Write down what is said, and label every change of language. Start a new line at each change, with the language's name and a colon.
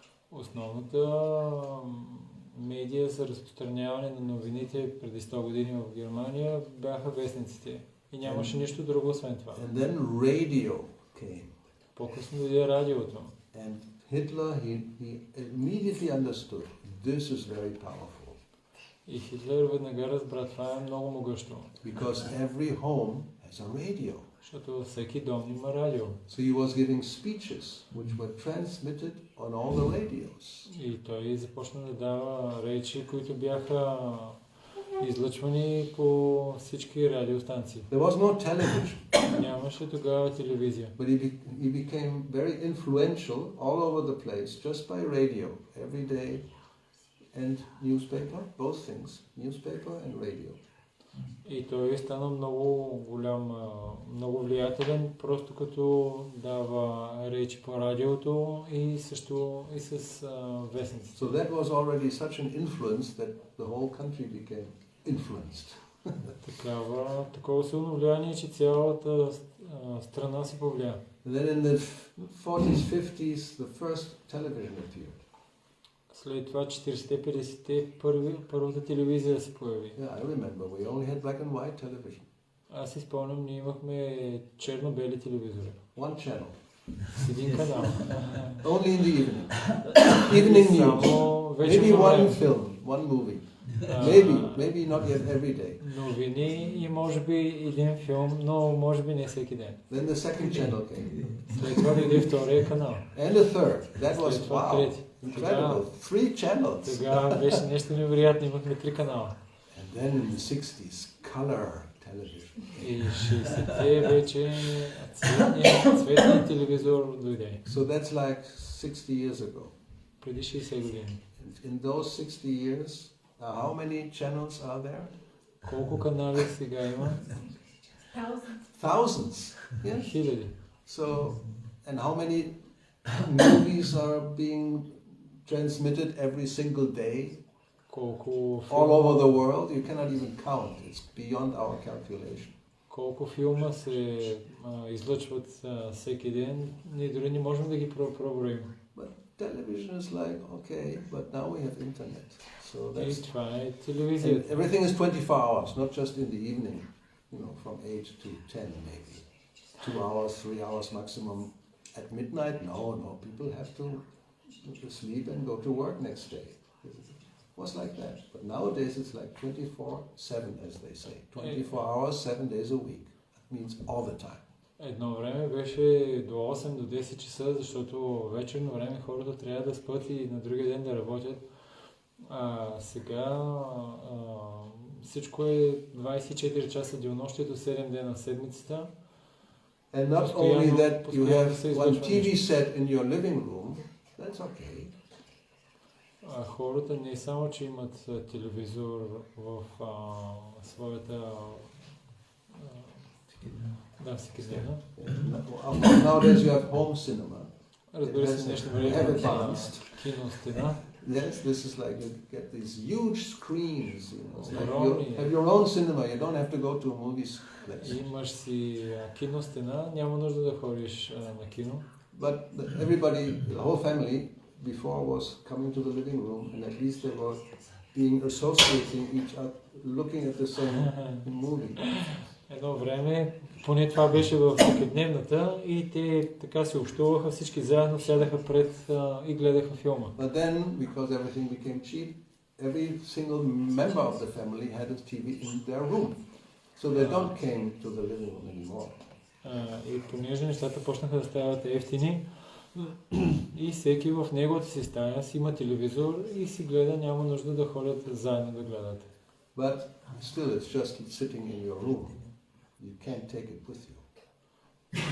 Bulgarian: Основната медия за разпространяване на новините преди 100 години в Германия бяха вестниците. И нямаше нищо друго освен това.
English: And then radio came.
Bulgarian: По-късно дойде радиото.
English: And Hitler, he immediately understood this is very powerful.
Bulgarian: И Хитлер веднага разбра, това е много могъщо.
English: Because every home has a radio.
Bulgarian: Защото всеки дом има радио.
English: So he was giving speeches which were transmitted on all the radios.
Bulgarian: И той започна да дава речи, които бяха излъчвани по всички радиостанции.
English: There was no television.
Bulgarian: Нямаше тогава телевизия.
English: But he became very influential all over the place just by radio every day and newspaper, both things, newspaper and radio.
Bulgarian: И той стана много голям, много влиятелен, просто като дава речи по радиото и също и с вестниците.
English: So that was already such an influence that the whole country became influenced.
Bulgarian: Такова силно влияние, че цялата страна се повлия.
English: And then in the 40s, 50s, the first television appeared.
Bulgarian: След това 40-те, 50-те първата телевизия се появи.
English: Yeah, I remember. We only had black and white television.
Bulgarian: Аз си спомням, ние имахме черно-бели телевизори.
English: One channel.
Bulgarian: Един канал.
English: Only in the evening. Evening news. Maybe one film, one movie. Maybe not yet every day.
Bulgarian: Новини и може би един филм, но може би не всеки ден.
English: Then the second channel came.
Bulgarian: След това дойде втория канал.
English: And the third. That was wow. Incredible. 3 channels.
Bulgarian: Тогава беше нещо невероятно, имахме 3 канала.
English: And then in the 60s, color television.
Bulgarian: И 60-те вече цветният телевизор дойде.
English: So that's like 60 years ago.
Bulgarian: Преди 60 години.
English: In those 60 years, how many channels are there?
Bulgarian: Колко канали сега има?
English: Thousands. Yes.
Bulgarian: Хиляди.
English: So, and how many movies are being transmitted every single day
Bulgarian: Колко
English: all over the world? You cannot even count. It's beyond our calculation.
Bulgarian: Колко филма се излъчват всеки ден, ние дори не можем да ги проброим.
English: But television is like, okay, but now we have internet. So
Bulgarian: И
English: that's,
Bulgarian: това е телевизията.
English: everything is 24 hours, not just in the evening, from 8 to 10 maybe. 2 hours, 3 hours maximum. At midnight, no, people have to sleep and go to work next day. It was like that. But nowadays it's like 24/7, as they say. 24 hours, 7 days a week. That means all the time.
Bulgarian: Едно време беше до 8 до 10 часа, защото вечерно време хората трябва да спят и на другия ден да работят. Сега всичко е 24 часа денонощието, 7 дена в седмицата.
English: And not only that, you have one TV set in your living room, that's okay.
Bulgarian: Хората не само, че имат телевизор в своята всекидневна.
English: Nowadays you have home cinema.
Bulgarian: Разбира се, днешно време има киностена.
English: Yes, this is like you get these huge screens. It's like you have your own cinema. You don't have to go to a movie place.
Bulgarian: Имаш си киностена, няма нужда да ходиш на кино.
English: But everybody, the whole family, before was coming to the living room, and at least they were being associating each other, looking at the same movie.
Bulgarian: Едно време, поне това беше в всекидневната и те така се общуваха, всички заедно сядаха пред и гледаха филма.
English: But then, because everything became cheap, every single member of the family had a TV in their room. So they don't came to the living room anymore.
Bulgarian: И понеже нещата почнаха да стават ефтини, и всеки в неговата си стая си има телевизор и си гледа, няма нужда да ходят заедно да гледат.
English: But still it's just sitting in your room. You can't take it with you.